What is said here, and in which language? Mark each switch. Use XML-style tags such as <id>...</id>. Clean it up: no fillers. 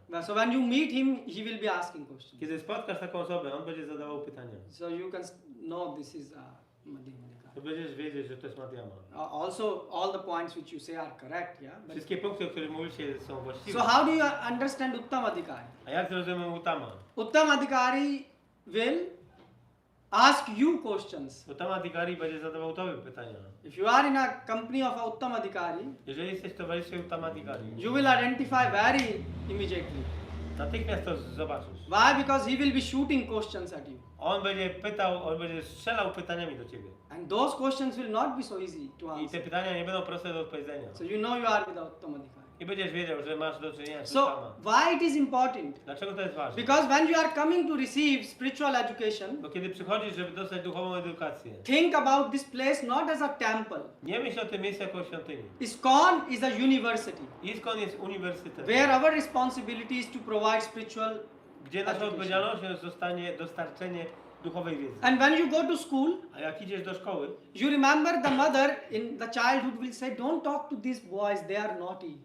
<en>So when you meet him, he will be asking questions.</en> <pl>Kiedy spotkasz taką osobę, on będzie zadawał pytania.</pl> <en>So you can know this is Madhyamadikari.</en> <pl>To będziesz wiedzieć, że to jest Madhyama.</pl> <en>Also, all the points which you say are correct, yeah. But</en> <pl>Wszystkie punkty, o których mówicie, są właściwe.</pl> <en>so how do you understand Uttamadikari?</en> <pl>A jak zrozumiemy Uttama?</pl> <en>Uttamadikari will ask you questions.</en> <pl>Uttamadikari będzie zadawał tobie pytania.</pl> <en>If you are in a company of a Uttamadikari,</en> <pl>Jeżeli jesteś w towarzystwie Uttamadikari,</pl> <en>you will identify very immediately.</en> <pl>natychmiast to zobaczysz.</pl> <en>Why? Because he will be shooting questions at you.</en> <pl>On będzie pytał, on będzie strzelał pytaniami do ciebie.</pl> <en>And those questions will not be so easy to</en> <pl>I te</pl> <en>answer.</en> <pl>pytania nie będą proste do odpowiedzenia.</pl> <en>So you know you are with a Uttamadikari.</en> <pl>I będziesz wiedział, że masz do czynienia z</pl> <en>So</en> <pl>Uttama.</pl> <en>why it is important?</en> <pl>Dlaczego to jest ważne?</pl> <en>Because when you are coming to receive spiritual education,</en> <pl>Bo kiedy przychodzisz, żeby dostać duchową edukację,</pl> <en>think about this place not as a temple.</en> <pl>nie myśl o tym miejscu jako o świątyni.</pl> <en>ISKCON is a university</en> <pl>ISKCON jest uniwersytetem,</pl> <en>where our responsibility is to provide spiritual</en> <pl>gdzie naszą</pl> <en>education.</en> <pl>odpowiedzialnością zostanie dostarczenie duchowej wiedzy.</pl> <en>And when you go to school,</en> <pl>A jak idziesz do szkoły,</pl> <en>you remember the mother in the childhood will say, don't talk to these boys, they are naughty.</en>